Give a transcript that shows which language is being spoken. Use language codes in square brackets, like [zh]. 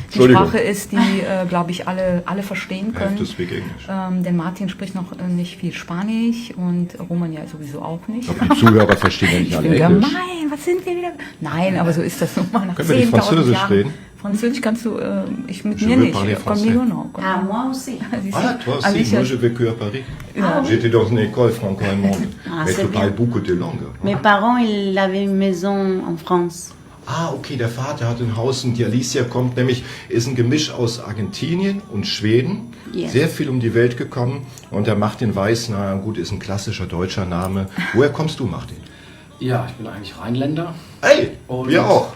[de] die Sprache ist, die, glaube ich, alle verstehen können. Denn Martin spricht noch nicht viel Spanisch und Roman ja sowieso auch nicht. Aber die Zuhörer verstehen ja nicht alle Englisch. Gemein, was sind wir wieder? Nein, aber so ist das nun mal nach 10.000 Jahren. Können wir nicht Französisch reden? Französisch kannst du, ich mit mir nicht. [es] Conmigo no. [fr] Ah, moi aussi. Ah, toi aussi. Moi, j'ai vécu à Paris. J'étais dans une école franco-allemande. Mais tu parles beaucoup de langues. Mes parents, ils avaient une maison en France. [de] Ah, okay, der Vater hat ein Haus und die Alicia kommt nämlich, ist ein Gemisch aus Argentinien und Schweden. Yes. Sehr viel um die Welt gekommen und der Martin Weiß, na gut, ist ein klassischer deutscher Name. Woher kommst du, Martin? Ja, ich bin eigentlich Rheinländer. Hey, und wir auch.